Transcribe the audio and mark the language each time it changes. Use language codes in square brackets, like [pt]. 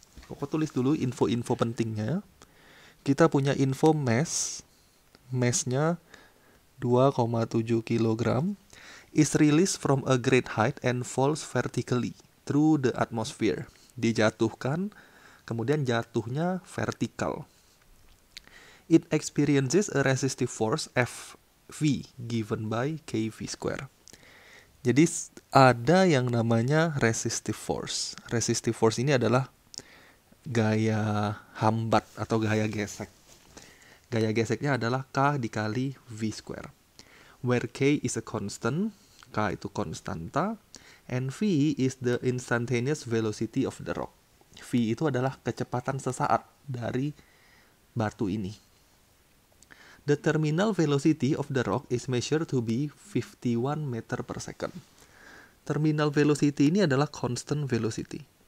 [id] Aku tulis dulu info-info pentingnya. Kita punya info massnya 2,7 kg, [en] is released from a great height and falls vertically through the atmosphere. [id] Dijatuhkan, kemudian jatuhnya vertikal. [en] It experiences a resistive force Fv given by kv square. [id] Jadi ada yang namanya resistive force. Resistive force ini adalah gaya hambat atau gaya gesek. Gaya geseknya adalah K dikali V square. [en] Where K is a constant, [id] K itu konstanta, [en] and V is the instantaneous velocity of the rock. [id] V itu adalah kecepatan sesaat dari batu ini. [en] The terminal velocity of the rock is measured to be 51 meter per second. [id] Terminal velocity ini adalah constant velocity.